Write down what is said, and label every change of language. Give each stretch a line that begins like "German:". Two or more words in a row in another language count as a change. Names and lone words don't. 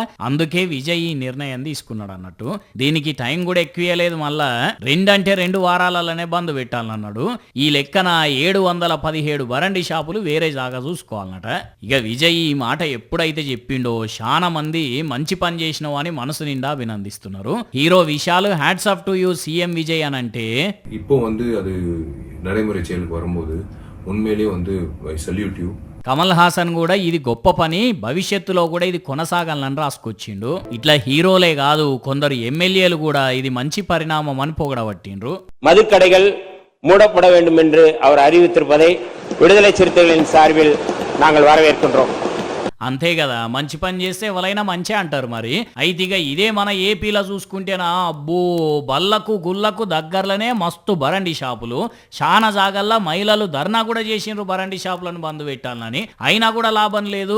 Telugu: అందుకే విజయ్ ఈ నిర్ణయం తీసుకున్నాడు అన్నట్టు. దీనికి టైం కూడా ఎక్కువలేదు, మళ్ళా 2 అంటే 2 వారాలలోనే బంద్ పెట్టాలన్నాడు. ఈ లెక్కన 717 బరండి షాపులు వేరే జాగా చూసుకోవాలన్నట. ఇక విజయ్ ఈ మాట ఎప్పుడైతే చెప్పిండో చాలా మంది మంచి పని చేసినావు అని మనసు నిండా అభినందిస్తున్నారు. హీరో విశాల్
English: hats off to you CM
Telugu: విజయ్ అని అంటే,
Tamil: இப்போ அது நடைமுறை செயலுக்கு வரும்போது உண்மையிலேயே
English: I salute you.
Telugu: కమల్ హాసన్ కూడా ఇది గొప్ప పని, భవిష్యత్తులో కూడా ఇది కొనసాగాలని రాసుకొచ్చిండు. ఇట్లా హీరోలే కాదు కొందరు ఎమ్మెల్యేలు కూడా ఇది మంచి పరిణామం అని పొగడబట్టిండ్రు.
Tamil: மதுக்கடைகள் மூடப்பட வேண்டும் என்று அவர் அறிவித்திருப்பதை விடுதலை சிறுத்தைகளின் சார்பில் நாங்கள் வரவேற்கின்றோம்.
Telugu: అంతే కదా, మంచి పని చేస్తే ఎవరైనా మంచి అంటారు. మరి అయితే ఇక ఇదే మన ఏపీలో చూసుకుంటేనా, అబ్బో బల్లకు గుల్లకు దగ్గరలోనే మస్తు బరండి షాపులు. చాలా జాగల్లా మహిళలు ధర్నా కూడా చేసిండ్రు బరండి షాపులను బంద్ పెట్టాలని. అయినా కూడా లాభం లేదు.